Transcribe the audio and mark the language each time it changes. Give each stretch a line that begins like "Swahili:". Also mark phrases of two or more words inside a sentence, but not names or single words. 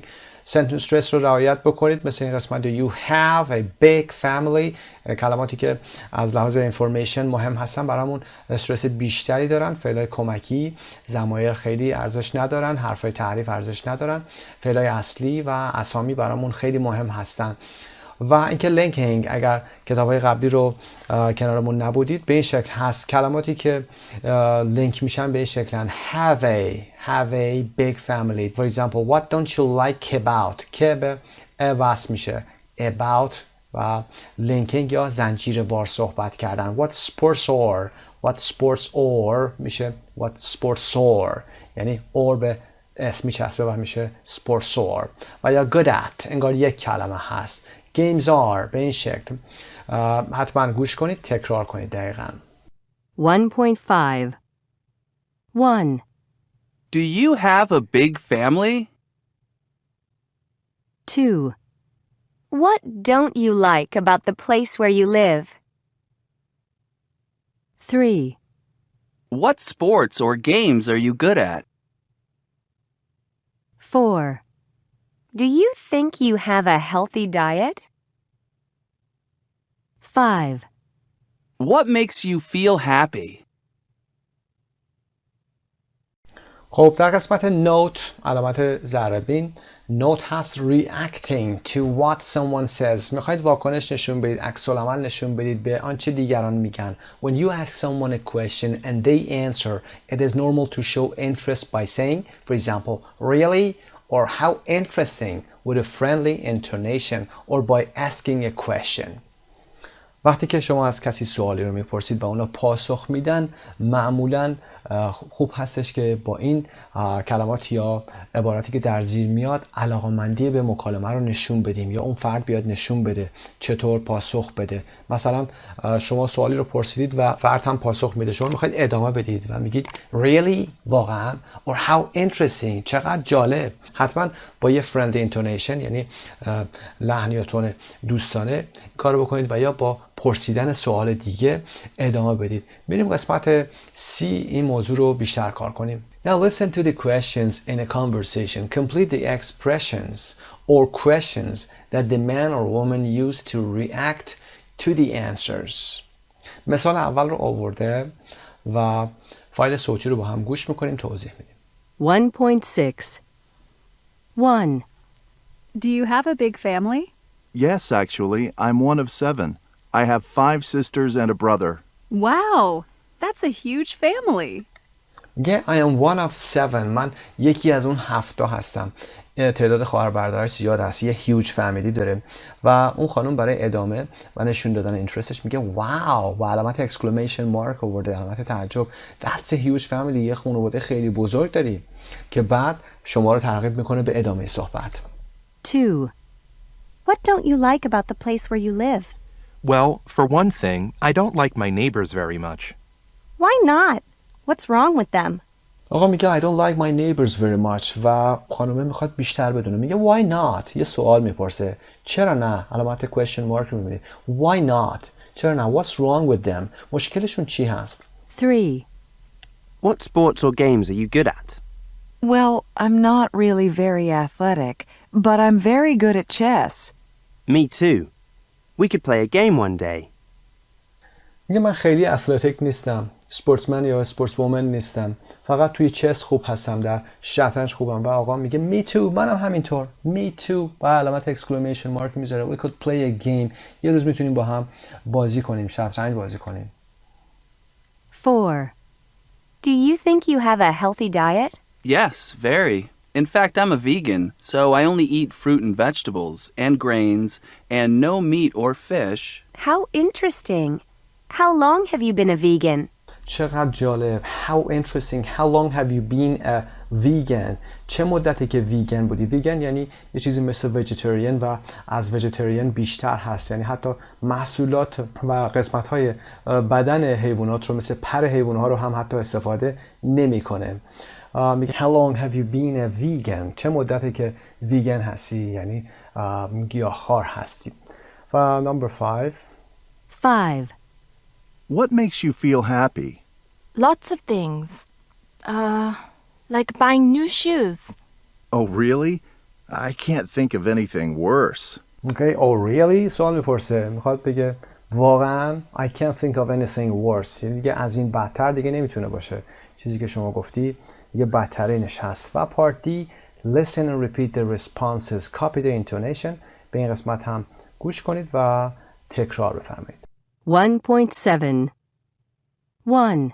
English: sentence stress
Persian: رو رعایت بکنید مثل این قسمت
English: you have a big family
Persian: کلماتی که از لحاظ information مهم هستن برامون استرس بیشتری دارن فعلای کمکی ضمایر خیلی ارزش ندارن حرفای تعریف ارزش ندارن فعلای اصلی و اسامی برامون خیلی مهم هستن و اینکه لینکینگ اگر کتاب‌های قبلی رو کنارمون نبودید به این شکل هست کلماتی که لینک میشن به این شکلن
English: have a big family for example what don't you like about
Persian: که به وصل میشه about و لینکینگ یا زنجیره وار صحبت کردن what
English: sports or
Persian: میشه
English: what sports or
Persian: یعنی or به اسمی چسبه و میشه
English: sports or
Persian: و یا
English: good at
Persian: انگار یک کلمه هست
English: games are
Persian: به این شکل حتما گوش کنید تکرار کنید دقیقاً
English: 1.5 1. Do you have a big family? 2. What don't you like about the place where you live? 3. What sports or games are you good at? 4. Do you think you have a healthy diet? 5. What makes you feel happy?
Persian: خب در قسمت نوت علامت ضرب بین نوت هست
English: reacting to what someone says.
Persian: میخواید واکنش نشون بدید، عکس العمل نشون بدید به آنچه دیگران میگن.
English: When you ask someone a question and they answer, it is normal to show interest by saying, for example, really or how interesting with a friendly intonation or by asking a question.
Persian: وقتی که شما از کسی سوالی رو میپرسید و اونا پاسخ میدن، معمولاً خوب هستش که با این کلمات یا عباراتی که در زیر میاد علاقه‌مندی به مکالمه رو نشون بدیم یا اون فرد بیاد نشون بده چطور پاسخ بده. مثلا شما سوالی رو پرسیدید و فرد هم پاسخ میده، شما میخواید ادامه بدید و میگید really واقعا
English: or how interesting
Persian: چقدر جالب. حتما با یه
English: friendly intonation
Persian: یعنی لحن یا تون دوستانه کارو بکنید و یا با پرسیدن سوال دیگه ادامه بدید. میریم قسمت C این موضوع رو بیشتر کار کنیم.
English: Now listen to the questions in a conversation. Complete the expressions or questions that the man or woman use to react to the answers.
Persian: مثال اول رو آورده و فایل صوتی رو با هم گوش میکنیم توضیح میدیم.
English: 1.6 1. Do you have a big family? Yes, actually, I'm one of 7. I have 5 sisters and a brother. Wow, that's a huge family. میگه I am one of 7.
Persian: من یکی از اون 7 هستم. تعداد خواهر برادرش زیاد هست. یه
English: huge family
Persian: داره و اون خانم برای ادامه و نشون دادن اینترستش میگه واو و علامت
English: exclamation mark
Persian: آورده، علامت تعجب.
English: That's a huge family.
Persian: یه خانواده خیلی بزرگ داری که بعد شما رو ترغیب میکنه به ادامه صحبت.
English: 2. What don't you like about the place where you live? Well, for one thing, I don't like my neighbors very much. Why not? What's wrong with them?
Persian: آقا میگه
English: I don't like my neighbors very much
Persian: و خانومه میخواد بیشتر بدونه. میگه
English: why not؟
Persian: یه سوال میپرسه. چرا نه؟ علامت
English: question mark
Persian: رو میبینید.
English: Why not؟
Persian: چرا نه؟
English: What's wrong with them؟
Persian: مشکلشون چی هست؟
English: 3. What sports or games are you good at? Well, I'm not really very athletic, but I'm very good at chess. Me too. We could play a game one day.
Persian: میگه من خیلی اتلتیک نیستم. سپورتمن یا سپورتس وومن نیستم. فقط توی چس خوب هستم، در شطرنج خوبم. و آقا میگه
English: me too،
Persian: منم همینطور.
English: me too
Persian: و علامت
English: exclamation mark
Persian: میذاره.
English: We could play a game.
Persian: یه روز میتونیم با هم بازی کنیم، شطرنج بازی کنیم.
English: 4. Do you think you have a healthy diet? Yes, very. In fact, I'm a vegan, so I only eat fruit and vegetables, and grains, and no meat or fish. How interesting. How long have you been a vegan?
Persian: چقدر جالب.
English: How interesting. How long have you been a vegan?
Persian: چه مدتی که ویگن بودی؟ ویگن یعنی یه چیزی مثل vegetarian و از vegetarian بیشتر هست. یعنی حتی محصولات و قسمت‌های بدن حیوانات رو مثل پر حیوانات رو هم حتی استفاده نمی‌کنه. میگه
English: how long have you been a vegan؟
Persian: چه مدتی که ویگن هستی؟ یعنی گیاهخوار هستی. و number 5.
English: 5. What makes you feel happy? Lots of things. Like buying new shoes. Oh, really? I can't think of anything worse. Okay, oh really؟
Persian: سوال میپرسه. میخواد بگه واقعا
English: I can't think of anything worse.
Persian: یعنی دیگه از این بدتر دیگه نمیتونه باشه. چیزی که شما گفتی دیگه بدترینش هست.
English: و part D, listen and repeat the responses. Copy the intonation.
Persian: به این قسمت هم گوش کنید و تکرار بفرمایید.
English: 1.7 1.